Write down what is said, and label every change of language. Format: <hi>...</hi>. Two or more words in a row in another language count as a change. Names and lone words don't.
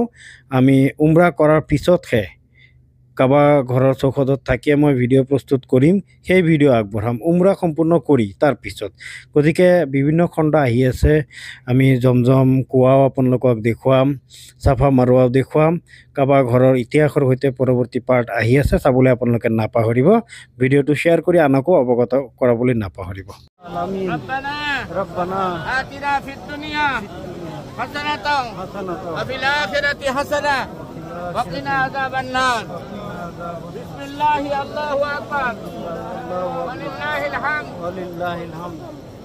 <as>আমি উমৰা কৰাৰ পিছতহে কাবা ঘৰৰ চৌহদত থাকিয়ে মই ভিডিঅ' প্ৰস্তুত কৰিম, সেই ভিডিঅ' আগবঢ়াম উমৰা সম্পূৰ্ণ কৰি তাৰ পিছত। গতিকে বিভিন্ন খণ্ড আহি আছে, আমি জমজম কুঁৱাও আপোনালোকক দেখুৱাম, চাফা মাৰোৱাও দেখুৱাম, কাবা ঘৰৰ ইতিহাসৰ সৈতে পৰৱৰ্তী পাৰ্ট আহি আছে, চাবলৈ আপোনালোকে নাপাহৰিব। ভিডিঅ'টো শ্বেয়াৰ কৰি আনকো অৱগত কৰাবলৈ নাপাহৰিব।</as> <ar>ربنا آتنا في الدنيا حسنة وفي الآخرة حسنة وقنا عذاب النار. بسم الله الله أكبر ولله الحمد.</ar>